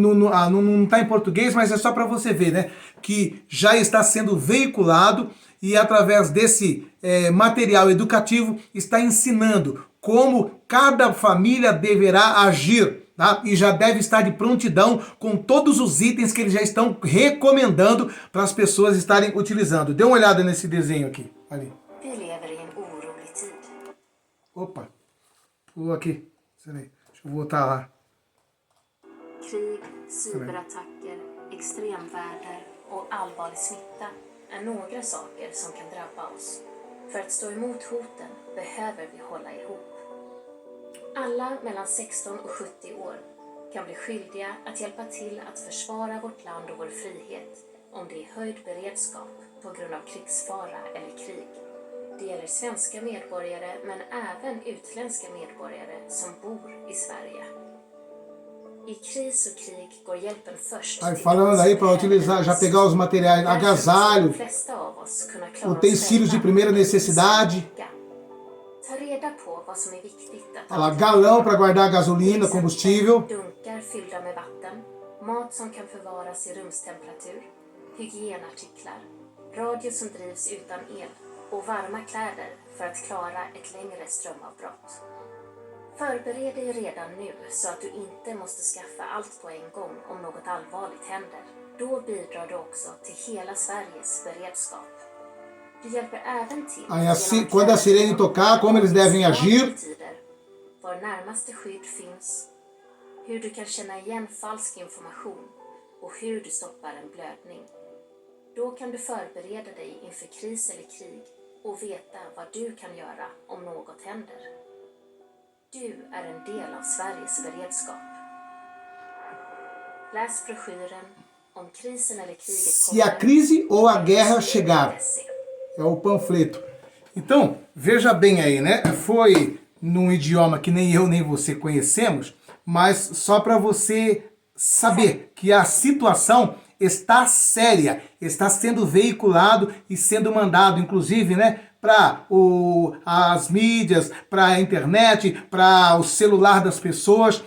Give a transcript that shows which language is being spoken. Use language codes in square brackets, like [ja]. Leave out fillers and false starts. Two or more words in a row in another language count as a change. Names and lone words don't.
[pt] Não está em português, mas é só para você ver, né? Que já está sendo veiculado e através desse material educativo está ensinando como cada família deverá agir. Tá? E já deve estar de prontidão com todos os itens que eles já estão recomendando para as pessoas estarem utilizando. Dê uma olhada nesse desenho aqui. Ali. Opa, pulou aqui. Deixa eu voltar lá. [sv] Krig, cyberattacker, extremväder och allvarlig smitta är några saker som kan drabba oss. För att stå emot hoten behöver vi hålla ihop. Alla mellan 16 och 70 år kan bli skyldiga att hjälpa till att försvara vårt land och vår frihet om det är höjd beredskap på grund av krigsfara eller krig. Det gäller svenska medborgare men även utländska medborgare som bor i Sverige. I kris och krig går hjälpen först. [pt] Aí falando aí para utilizar, já pegar os materiais, agasalho, utensílios de primeira necessidade. [sv] Ta reda på vad som är viktigt att [pt] Olha lá, galão para guardar gasolina, combustível. [sv] Dunkar fyllda med vatten, mat som kan förvaras i rumstemperatur, hygienartiklar, radio som drivs utan el och varma kläder för att klara ett längre strömavbrott. Förbered dig redan nu så att du inte måste skaffa allt på en gång om något allvarligt händer. Då bidrar du också till hela Sveriges beredskap. [pt] Aí assim, quando a sirene tocar, como eles devem agir. [sv] Var närmaste skydd finns, hur du kan känna igen falsk information och hur du stoppar en blödning. Då kan du förbereda dig inför kris eller krig och veta vad du kan göra om något händer. Du är en del av Sveriges beredskap. Läs broschyren om krisen eller kriget [pt] Se a crise ou a guerra chegar. É o panfleto. Então, veja bem aí, né? Foi num idioma que nem eu nem você conhecemos, mas só para você saber que a situação está séria, está sendo veiculado e sendo mandado, inclusive, né, para as mídias, para a internet, para o celular das pessoas.